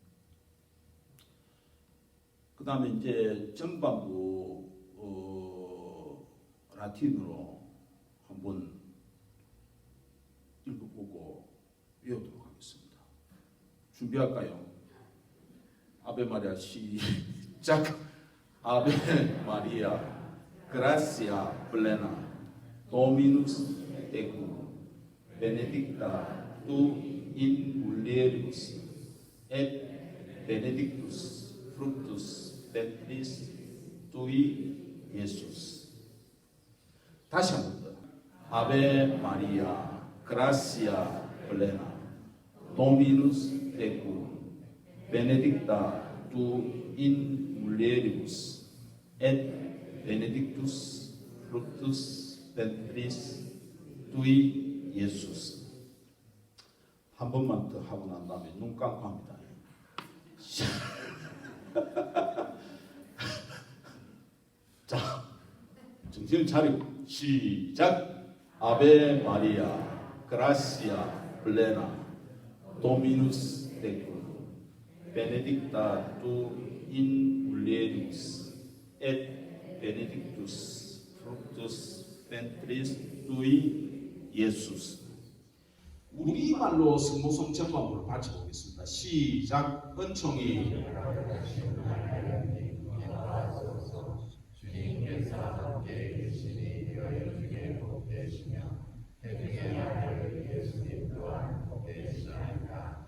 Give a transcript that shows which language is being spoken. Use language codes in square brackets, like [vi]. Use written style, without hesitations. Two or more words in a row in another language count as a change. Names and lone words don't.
[ko] 그 다음에 이제 전반부 라틴으로 한번 읽어보고 외우도록 하겠습니다. 준비할까요? [la] Ave Maria [ko] 시작. [la] Ave Maria gratia plena Dominus tecum benedicta tu in mulieribus et benedictus fructus ventris tui 예수스. [ko] 다시 한번 더. [la] Ave Maria gratia plena Dominus tecum benedicta tu in mulieribus et benedictus fructus ventris tui 예수스. [ko] 한 번만 더 하고 난 다음에 눈 감고 합니다. 자, 정신을 차리고 시작. [la] Ave Maria gratia plena Dominus tecum benedicta tu in mulieribus et benedictus fructus ventris tui 예수스. [ko] 우리말로 성모성 전반부를 받쳐보겠습니다. 시작. 은총이 주님께서 함께 계시니 여인 중에 복되시며 태중의 아들 예수님 또한 복되시나이다.